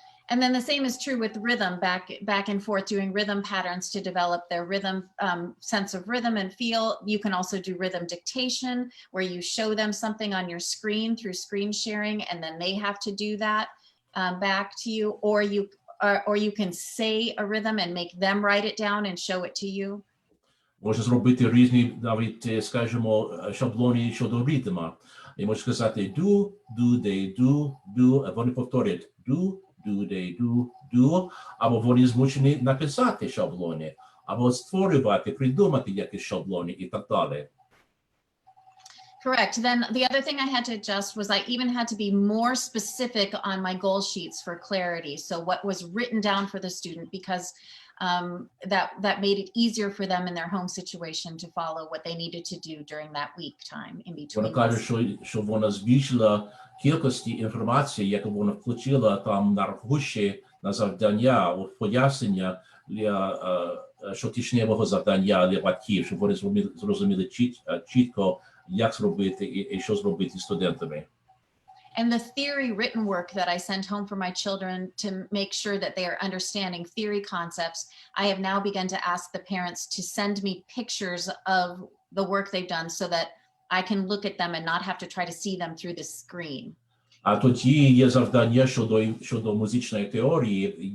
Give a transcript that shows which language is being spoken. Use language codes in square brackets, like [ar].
[en] And then the same is true with rhythm, back and forth, doing rhythm patterns to develop their rhythm, sense of rhythm and feel. You can also do rhythm dictation, where you show them something on your screen through screen sharing, and then they have to do that back to you, or you can say a rhythm and make them write it down and show it to you. [uk] Може зробити різні, навіть, скажімо, шаблони щодо ритму. І може сказати do, they, do, а вони повторять do, they, do, або вони змушені написати шаблони, або створювати, придумати якісь шаблони і так далі. [en] Correct. Then the other thing I had to adjust was I even had to be more specific on my goal sheets for clarity. So what was written down for the student, because that made it easier for them in their home situation to follow what they needed to do during that week time in between. [uk] Вона каже, що вона збільшила кількості інформації, яку вона включила там на рахуші, на завдання, пояснення для щотижневого завдання для батьків, щоб вони зрозуміли чітко, як зробити і що зробити з студентами. [en] And the theory written work that I sent home for my children to make sure that they are understanding theory concepts, I have now begun to ask the parents to send me pictures of the work they've done so that I can look at them and not have to try to see them through the screen. [uk] А тоді є завдання щодо музичної теорії.